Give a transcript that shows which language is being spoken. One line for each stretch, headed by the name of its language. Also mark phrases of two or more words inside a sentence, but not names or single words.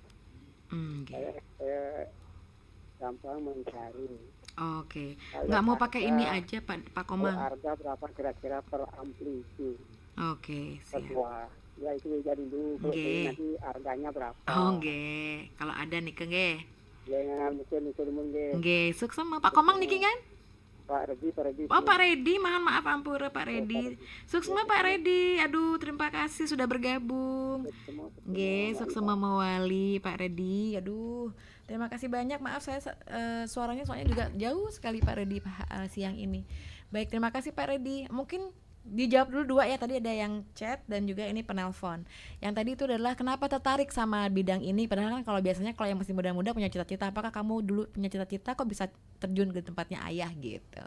Indonesian: Saya gampang mencari. Oke. Kalau Nggak mau pakai harga- ini aja Pak Komang. Harga berapa kira-kira per ampli itu? Oke, Per siap. buah. Ya itu jadi dulu. Kalau Nggih. ini nanti harganya berapa? Oh, nggih. Kalau ada niki nggih. Jangan mikir-mikir nggih. Nggih, sukses sama Pak Komang niki kan? Pak Redi. Oh, Pak Redi, mohon maaf Ampura Pak Redi. Sukses sama Pak Redi. Aduh, terima kasih sudah bergabung. Nggih, sukses sama Mawali Pak Redi. Aduh, terima kasih banyak. Maaf saya suaranya soalnya juga jauh sekali Pak Redi siang ini. Baik, terima kasih Pak Redi. Mungkin dijawab dulu dua ya, tadi ada yang chat dan juga ini penelpon. Yang tadi itu adalah kenapa tertarik sama bidang ini, padahal kan kalau biasanya kalau yang masih muda-muda punya cita-cita, apakah kamu dulu punya cita-cita kok bisa terjun ke tempatnya ayah gitu?